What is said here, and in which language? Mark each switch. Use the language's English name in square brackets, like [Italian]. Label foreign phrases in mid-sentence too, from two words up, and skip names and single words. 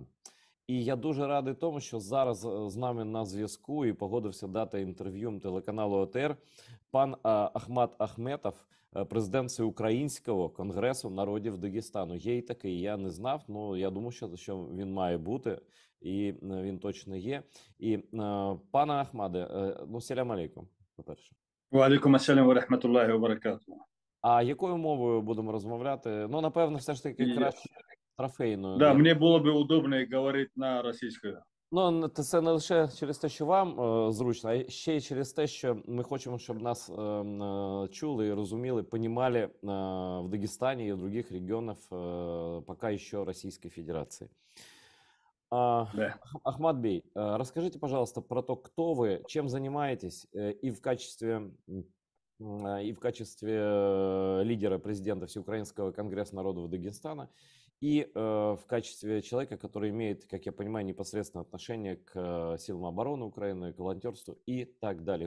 [Ukrainian] І я дуже радий тому, що зараз з нами на зв'язку і погодився дати інтерв'ю телеканалу ОТР пан Ахмат Ахметов, президент Всеукраїнського конгресу народів Дагестану. Є і такий, я не знав, але я думаю, що він має бути, і він точно є. І пане Ахмаде, ну, [Arabic] سلام عليكم, [Ukrainian] по-перше. [Arabic] وعليكم السلام ورحمة الله وبركاته. [Ukrainian] А якою мовою будемо розмовляти? Ну, напевно, все ж таки краще трофейною. [Russian] Да, мне было бы удобно говорить [Ukrainian] на російській. Ну, це не лише через те, що вам зручно, а ще й через те, що ми хочемо, щоб нас чули і розуміли, понімали [Russian] в Дагестане и в других регионах пока еще Российской Федерации. Да. Ахмат Бей, расскажите, пожалуйста, про то, кто вы, чем занимаетесь, и в качестве лидера президента Всеукраинского конгресса народов Дагестана, и в качестве человека, который имеет, как я понимаю, непосредственное отношение к силам обороны Украины, к волонтерству и так далее.